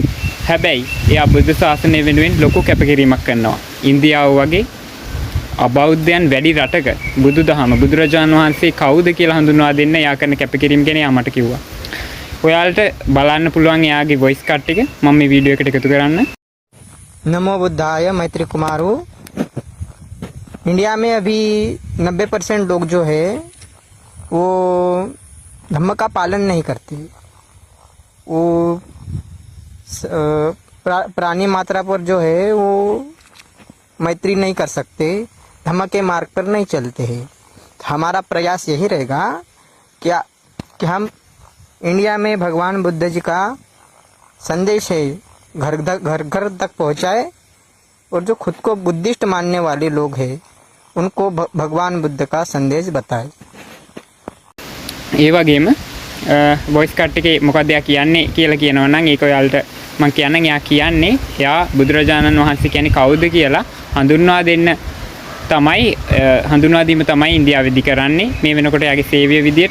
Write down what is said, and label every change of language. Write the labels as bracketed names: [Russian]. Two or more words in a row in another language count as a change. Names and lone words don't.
[Sinhala] හැබැයි එයා බුද්ධ ශාසනය වෙනුවෙන් ලොකු කැපකිරීමක් කරනවා. ඉන්දියාව වගේ අබෞද්ධයන් වැඩි රටක බුදුදහම බුදුරජාණන් වහන්සේ කවුද කියලා හඳුන්වා දෙන්න එයා කරන කැපකිරීම ගැන එයා මට කිව්වා. ඔයාලට බලන්න පුළුවන් එයාගේ වොයිස් කට් එක මම මේ වීඩියෝ එකට එකතු කරන්න. [Hindi] नमो बुद्धाय मैत्री कुमारू। इंडिया में अभी 90% लोग जो है वो धम्म का पालन नहीं करते। वो प्राणी मात्रा पर जो है वो मैत्री नहीं कर सकते, धम्म के मार्ग पर नहीं चलते हैं। हमारा प्रयास यही रहेगा कि हम इंडिया में भगवान बुद्ध जी का संदेश है घर घर तक पहुँचाए और जो खुद को बुद्धिस्ट मानने वाले लोग हैं उनको भगवान बुद्ध का संदेश बताए। [Sinhala] ඒ වගේම වොයිස් කට් එකේ මොකක්ද එයා කියන්නේ කියලා කියනවා නම් ඒක ඔයාලට මම කියන්නම්. එයා කියන්නේ එයා බුදුරජාණන් වහන්සේ කියන්නේ කවුද කියලා හඳුන්වා දෙන්න තමයි හඳුන්වා දීම තමයි ඉන්දියාවේදී කරන්නේ මේ වෙනකොට එයාගේ සේවය විදියට.